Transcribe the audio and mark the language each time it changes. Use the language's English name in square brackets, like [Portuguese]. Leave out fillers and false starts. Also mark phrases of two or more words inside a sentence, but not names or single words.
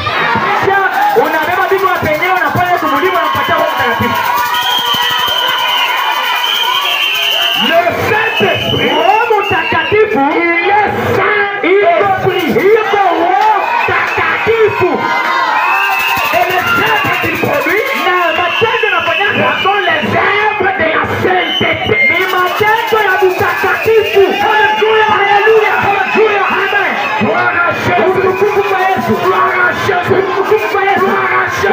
[Swahili] Kisha unabeba bibi wa penyewe unafanya kumulima na kupatia Roho Mtakatifu. [French] Le Saint-Esprit, [Swahili] Roho Mtakatifu [French] il est Saint-Esprit. [Swahili] iko Roho Mtakatifu. [French] Et les œuvres qu'il produit, [Swahili] Na matendo yanafanyika [French] ce sont les œuvres de la sainteté. [Swahili] ni matendo ya utakatifu. Haleluya, haleluya, haleluya, amen. [French] Gloire à Jésus. [Swahili] Utukufu kwa Yesu. [French] Gloire à Jésus. [Swahili] Utukufu kwa Yesu. [French] Gloire à